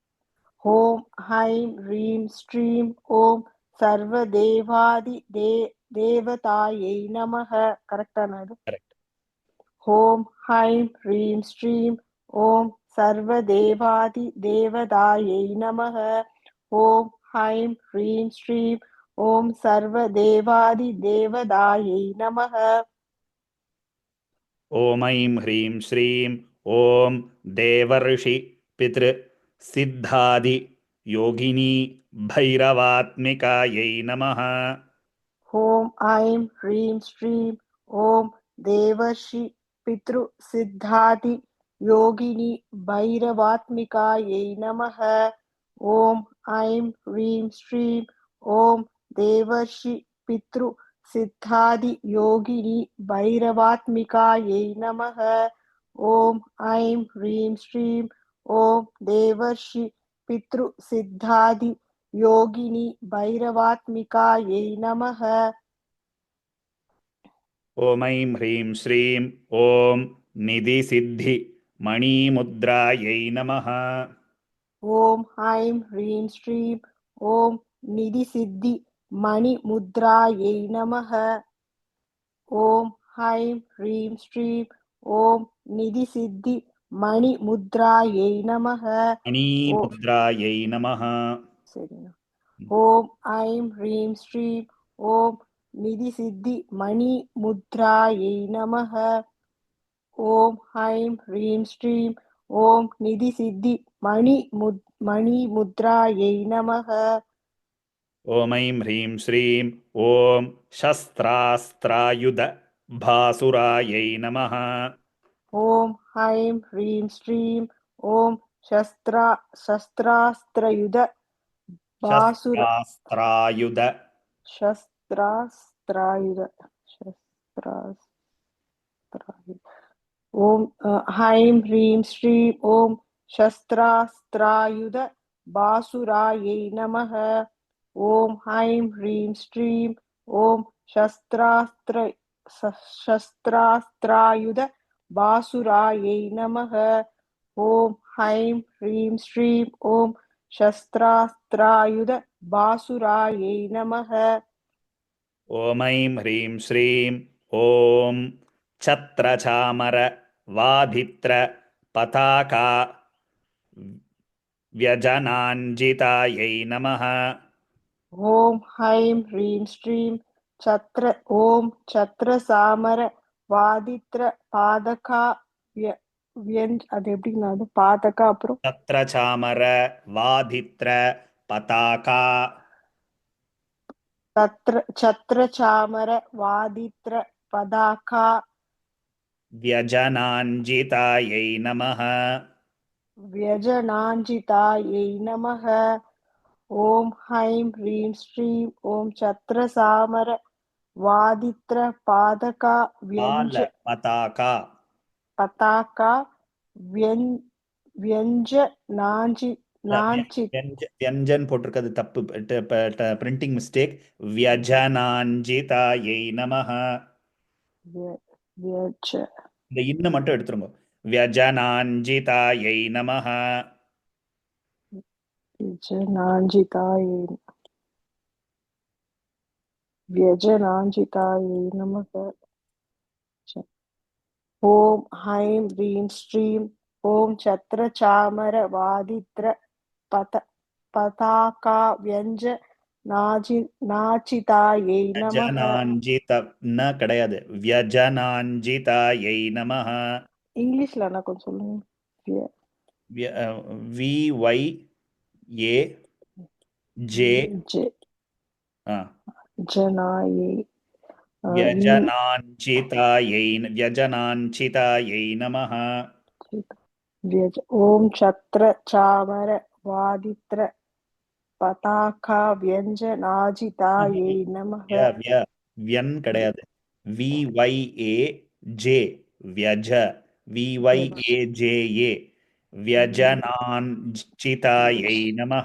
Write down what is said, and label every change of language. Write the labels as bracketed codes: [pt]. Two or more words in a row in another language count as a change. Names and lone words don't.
[sa] ॐ ऐं ह्रीं श्रीं ॐ सर्वदेवादि देवतायै नमः. [ta] கரெக்டான இது? Correct. [sa] ॐ ऐं ह्रीं श्रीं ॐ सर्वदेवादि देवतायै नमः. ॐ ऐं ह्रीं श्रीं ॐ सर्वदेवादि देवतायै नमः. ॐ ऐं ह्रीं श्रीं ॐ देवर्षि पितृ सिद्धादि योगिनी भैरवात्मिकायै नमः. ॐ ऐं ह्रीं श्रीं ॐ देवर्षि पितृ सिद्धादि योगिनी भैरवात्मिकायै नमः. ॐ ऐं ह्रीं श्रीं ॐ देवर्षि पितृ सिद्धादि योगिनी भैरवात्मिकायै नमः. ॐ ऐं ह्रीं श्रीं ॐ देवर्षि पितृ सिद्धादि योगिनी भैरवात्मिकायै नमः. ॐ ऐं ह्रीं श्रीं ॐ निधिसिद्धि मणिमुद्रायै नमः. ओम ऐं ह्रीं श्रीं ओम निधिसिद्धि मणिमुद्रायै नमः. ओम ऐं ह्रीं श्रीं ओम निधिसिद्धि मणिमुद्रायै नमः. मणिमुद्रायै नमः. [ta] சரிண்ணா. [sa] ॐ ऐं ह्रीं श्रीं ॐ निधिसिद्धि मणिमुद्रायै नमः. ॐ ऐं ह्रीं श्रीं ॐ निधिसिद्धि मणिमुद्रायै नमः. ॐ ऐं ह्रीं श्रीं ॐ शस्त्रास्त्रायुध भासुरायै नमः. ॐ ऐं ह्रीं श्रीं ॐ शस्त्रास्त्रयुध भासुर शस्त्रास्त्रायुध शस्त्रास्त्रायुध ॐ ऐं ह्रीं श्रीं ॐ शस्त्रास्त्रायुध भासुरायै नमः. ॐ ऐं ह्रीं श्रीं ॐ शस्त्रास्त्रायुध भासुरायै नमः. ॐ ऐं ह्रीं श्रीं ॐ शस्त्रास्त्रायुध भासुरायै नमः. ॐ ऐं ह्रीं श्रीं ॐ छत्रचामर वाधित्र पताका व्यजनाञ्जितायै नमः. ॐ ऐं ह्रीं श्रीं ॐ छत्रचामर वादित्र पातका [ta] அது எப்படின்னா அது பாதகா அப்புறம் [sa] छत्रचामर वाधित्र पताका छत्रचामर वादित्र पताका व्यजनाञ्जितायै नमः. व्यजनाञ्जितायै नमः. ॐ ऐं ह्रीं श्रीं ॐ छत्रचामर वादित्र पातका पताका பதாகா व्यञ्जन [ta] போட்டிருக்கிறது தப்பு, [en] printing mistake. [sa] व्यजनाञ्जितायै नमः. [ta] இந்த இன்ன மட்டும் எடுத்துருங்க. [sa] व्यजनाञ्जितायै नमः. व्यजनाञ्जितायै नमः. ॐ ऐं ह्रीं श्रीं ॐ छत्रचामर वादित्र पताका नाचितायै नमः. व्यजनाञ्जित கிடையாது, व्यजनाञ्जितायै नमः. [ta] இங்கிலீஷ்ல அண்ணா கொஞ்சம் சொல்லுங்க. [sa] VYAJ ஜனாயை व्यजनाञ्चितायै नमः. ॐ छत्रचामर वादित्र पताका व्यञ्जनाजितायै नमः. व्यन கிடையாது, VYAJ व्यज VYAJA व्यजनाञ्चितायै नमः.